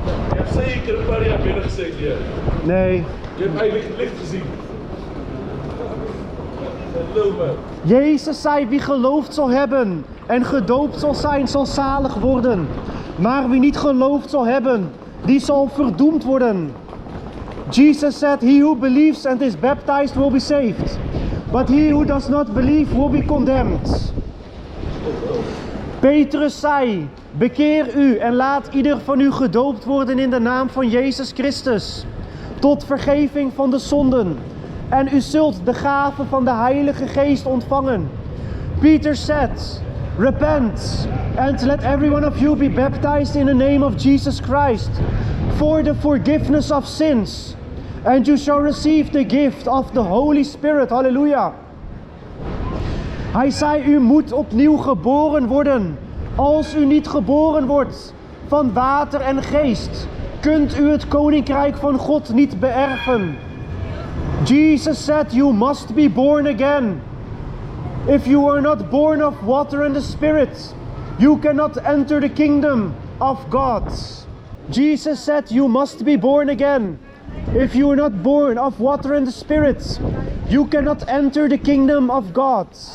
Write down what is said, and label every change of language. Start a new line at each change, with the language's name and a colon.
Dutch: Je hebt zeker een paar jaar binnen gezeten, ja. Nee. Je hebt eigenlijk het licht gezien. Geloof me. Jezus zei, wie geloofd zal hebben en gedoopt zal zijn, zal zalig worden. Maar wie niet geloofd zal hebben, die zal verdoemd worden.
English: Jesus said, he who believes and is baptized will be saved. But he who does not believe will be condemned.
Dutch: Petrus zei, bekeer u en laat ieder van u gedoopt worden in de naam van Jezus Christus, tot vergeving van de zonden. En u zult de gave van de Heilige Geest ontvangen.
English: Peter said, repent and let every one of you be baptized in the name of Jesus Christ for the forgiveness of sins. And you shall receive the gift of the Holy Spirit.
Dutch: Halleluja. Hij zei, u moet opnieuw geboren worden. Als u niet geboren wordt van water en geest, kunt u het koninkrijk van God niet beërven.
English: Jesus said, you must be born again. If you are not born of water and the Spirit, you cannot enter the kingdom of God. Jesus said, you must be born again. If you are not born of water and the Spirit, you cannot enter the kingdom of God.